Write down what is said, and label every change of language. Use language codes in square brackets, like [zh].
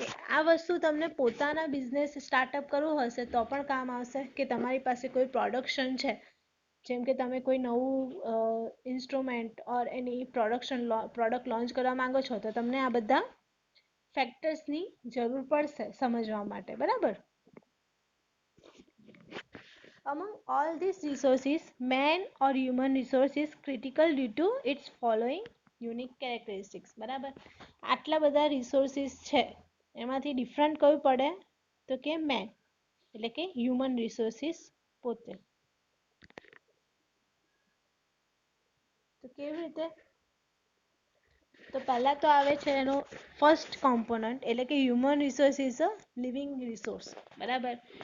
[gu] આ વસ્તુ તમને પોતાના બિઝનેસ સ્ટાર્ટઅપ કરવું હશે તો પણ કામ આવશે, કે તમારી પાસે કોઈ પ્રોડક્શન છે, જેમ કે તમે કોઈ નવું ઇન્સ્ટ્રુમેન્ટ ઓર એની પ્રોડક્ટ લોન્ચ કરવા માંગો છો તો તમને આ બધા ફેક્ટર્સની જરૂર પડશે સમજવા માટે. બરાબર. [en] Among all these resources, man or human resource is critical due to its following unique characteristics. [gu] બરાબર. આટલા બધા રિસોર્સિસ છે એમાંથી ડિફરન્ટ કયું પડે તો કે મેન, એટલે કે હ્યુમન રિસોર્સિસ પોતે. તો કેવી રીતે? તો પહેલા તો આવે છે એનો ફર્સ્ટ કોમ્પોનન્ટ, એટલે કે [en] Human resource is a living resource. [gu] બરાબર.